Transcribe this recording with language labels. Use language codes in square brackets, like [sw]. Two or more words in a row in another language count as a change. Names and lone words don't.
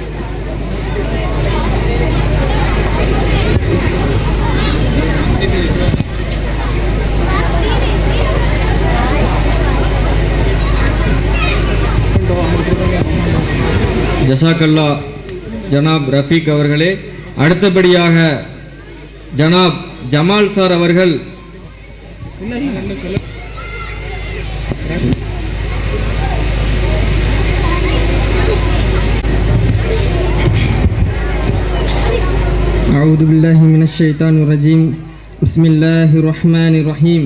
[ta] ஜஸாக்கல்லா ஜனாப் ரஃபீக் அவர்களே. அடுத்தபடியாக ஜனாப் ஜமால் சார் அவர்கள் [ar] أعوذ بالله من الشيطان الرجيم. بسم الله الرحمن الرحيم.